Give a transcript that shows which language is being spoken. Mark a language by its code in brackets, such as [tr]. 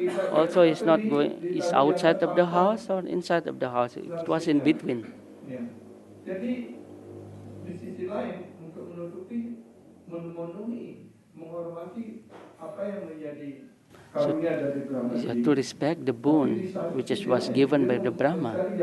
[en] Also, he's not going. He's outside of the house or inside of the house. It was in between. [id] Jadi di sisi lain untuk memenuhi, menghormati apa yang menjadi karunia dari Brahma. [en] You have to respect the boon which was given by the Brahma.